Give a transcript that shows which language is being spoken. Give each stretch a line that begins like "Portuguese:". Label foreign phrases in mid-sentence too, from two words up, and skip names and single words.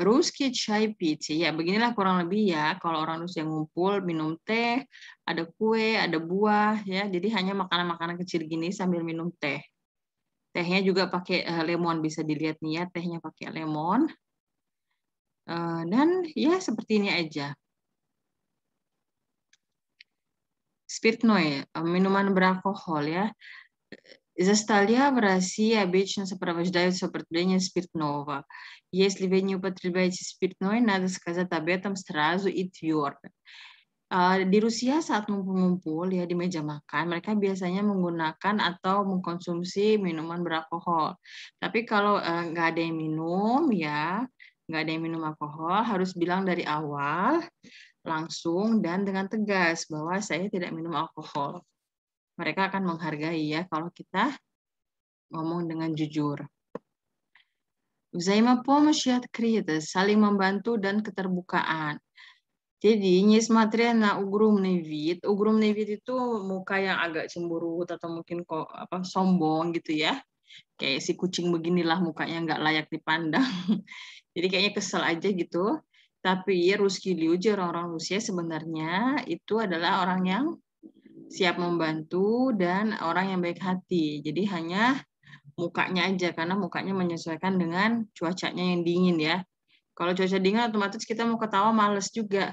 Russian: Русский чай пить.
Indonesian: Ya, beginilah kurang lebih ya kalau orang Rusia ngumpul minum teh, ada kue, ada buah ya. Jadi hanya makanan-makanan kecil gini sambil minum teh. Tehnya juga pakai lemon, bisa dilihat nih ya, tehnya pakai lemon. Dan ya seperti ini aja. Спиртное, minuman beralkohol ya.
Russian: За стола в России обычно сопровождают употребление спиртного. Если вы не употребляете спиртное, надо сказать об этом сразу и твердо.
Indonesian: Di Rusia saat ngumpul-ngumpul ya di meja makan, mereka biasanya menggunakan atau mengkonsumsi minuman beralkohol. Tapi kalau nggak ada yang minum ya, nggak ada yang minum alkohol, harus bilang dari awal, langsung dan dengan tegas bahwa saya tidak minum alkohol. Mereka akan menghargai ya kalau kita ngomong dengan jujur.
Russian: Взаимопомощь и открытость,
Indonesian: saling membantu dan keterbukaan. Jadi,
Russian: nесмотря на угрюмный вид
Indonesian: itu muka yang agak cemberut atau mungkin kok sombong gitu ya. Kayak si kucing beginilah mukanya nggak layak dipandang. Jadi kayaknya kesel aja gitu.
Russian: Tapi русские люди,
Indonesian: orang-orang Rusia sebenarnya itu adalah orang yang siap membantu dan orang yang baik hati. Jadi hanya mukanya aja, karena mukanya menyesuaikan dengan cuacanya yang dingin ya. Kalau cuaca dingin otomatis kita mau ketawa males juga.